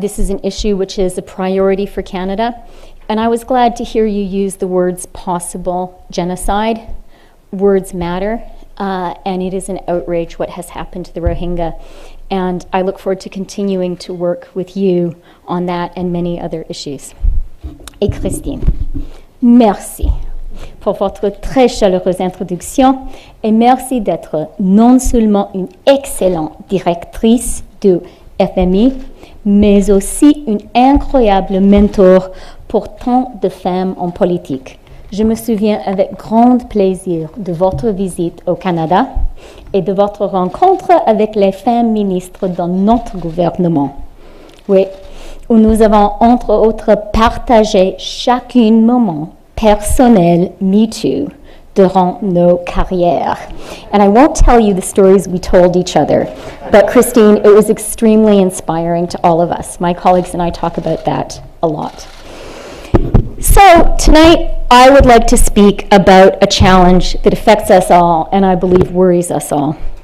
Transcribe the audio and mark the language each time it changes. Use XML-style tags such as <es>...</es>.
<en>This is an issue which is a priority for Canada. And I was glad to hear you use the words possible genocide. Words matter. And it is an outrage what has happened to the Rohingya. And I look forward to continuing to work with you on that and many other issues.</en> <fr>Et Christine, merci pour votre très chaleureuse introduction et merci d'être non seulement une excellente directrice du FMI, mais aussi une incroyable mentor pour tant de femmes en politique. Je me souviens avec grand plaisir de votre visite au Canada et de votre rencontre avec les femmes ministres dans notre gouvernement. Oui, où nous avons entre autres partagé chacun moment personnel, me too, durant nos carrières.</fr> <en>And I won't tell you the stories we told each other, but Christine, it was extremely inspiring to all of us. My colleagues and I talk about that a lot. So tonight, I would like to speak about a challenge that affects us all and I believe worries us all.</en>